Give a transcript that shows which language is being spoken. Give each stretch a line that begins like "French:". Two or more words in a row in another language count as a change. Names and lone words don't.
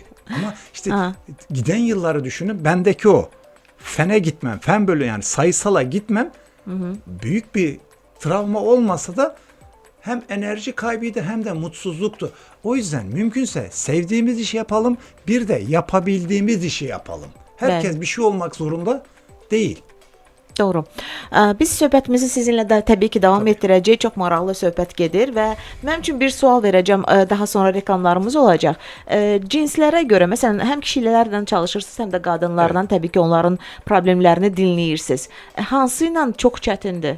Turkish: Ama işte giden yılları düşünün. Bendeki o fene gitmem, fen bölümü yani sayısala gitmem büyük bir travma olmasa da hem enerji kaybıydı hem de mutsuzluktu. O yüzden mümkünse sevdiğimiz işi yapalım, bir de yapabildiğimiz işi yapalım. Herkes bir şey olmak zorunda değil. Doğru.
Azerbaijani: Biz söhbətimizi sizinlə də təbii ki davam etdirəcəyik. Çox maraqlı söhbət gedir və mənim üçün bir sual verəcəm. Daha sonra reklamlarımız olacaq. Cinslərə görə, məsələn, həm kişilərlə çalışırsınız, həm də qadınlarla təbii ki onların problemlərini dinləyirsiniz. Hansı ilə çox çətindir?